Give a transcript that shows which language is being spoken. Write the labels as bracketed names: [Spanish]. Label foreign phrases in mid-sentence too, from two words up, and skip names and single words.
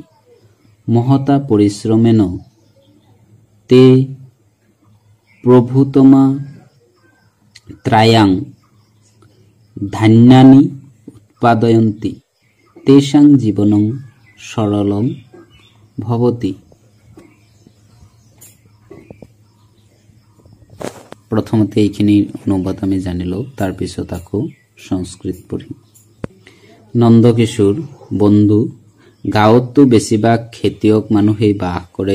[Sanskrit] महता परिश्रमेण ते प्रभूतमात्रायां धान्यानि उत्पादयन्ति। तेषां जीवनं सरलं भवति। [Assamese] प्रथमते এইখিনি অনুবাদ আমি জানিলো, তার পিছত আকৌ সংস্কৃত পঢ়িম। নন্দকিশোৰ বন্ধু, গাঁৱততো বেছিভাগ খেতিয়ক মানুহেই বাস কৰে।